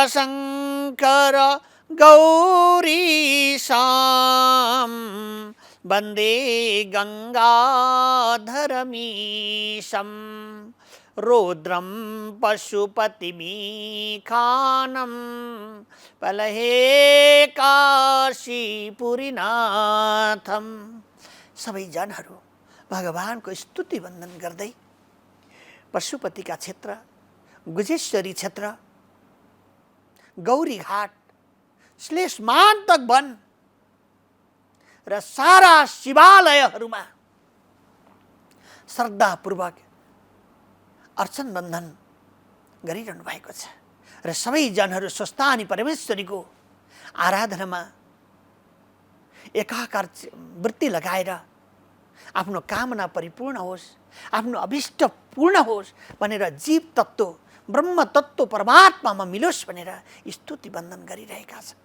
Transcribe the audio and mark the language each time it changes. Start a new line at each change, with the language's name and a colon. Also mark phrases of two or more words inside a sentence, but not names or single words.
Sanskrit: शङ्कर गौरीशां वन्दे गङ्गाधरमीशं रौद्रं पशुपतिमीखानं पलहे काशीपुरीनाथम।
Nepali: सबै जनहरू भगवानको स्तुति वन्दन गर्दै पशुपतिका क्षेत्र, गुजेश्वरी क्षेत्र, गौरी घाट, श्लेषमान्तक वन र सारा शिवालयहरूमा श्रद्धापूर्वक अर्चन बन्धन गरिरहनु भएको छ र सबै जनहरू स्वस्थानी परमेश्वरीको आराधनामा एकाकार वृत्ति लगाएर आफ्नो कामना परिपूर्ण होस्, आफ्नो अभिष्ट पूर्ण होस् भनेर जीव तत्त्व, ब्रह्म तत्त्व परमात्मामा मिलोस् भनेर स्तुति वन्दन गरिरहेका छन्।